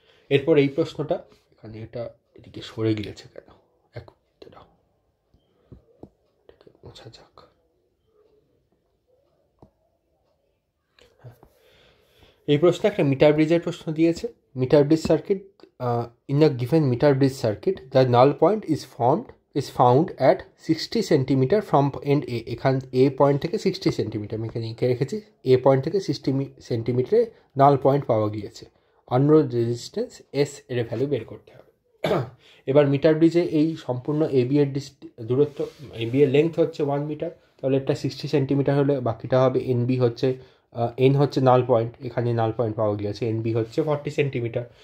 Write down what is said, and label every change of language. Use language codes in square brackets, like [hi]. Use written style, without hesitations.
[bn] এরপর এই প্রশ্নটা, এখানে এটা এদিকে সরে গিয়েছে কেন, এক মিনিট দাও, মোছা যাক। এই প্রশ্নে একটা মিটার ব্রিজের প্রশ্ন দিয়েছে। [en] Metre bridge circuit, in a given meter bridge circuit the null point is found at 60 cm from end A। [bn] এখান A পয়েন্ট থেকে 60 সেন্টিমিটার, আমি এখানে লিখে রেখেছি, A পয়েন্ট থেকে 60 সেন্টিমিটারে নাল পয়েন্ট পাওয়া গিয়েছে। আননোন রেজিস্ট্যান্স S এর ভ্যালু বের করতে হবে। এবার মিটার ব্রিজে এই সম্পূর্ণ AB এর দূরত্ব, AB এর লেন্থ হচ্ছে 1 মিটার, তাহলে এটা 60 সেন্টিমিটার হলে বাকিটা হবে NB হচ্ছে এন হচ্ছে নাল পয়েন্ট, এখানে নাল পয়েন্ট পাওয়া গিয়েছে, এনবি হচ্ছে 40 সেন্টিমিটার।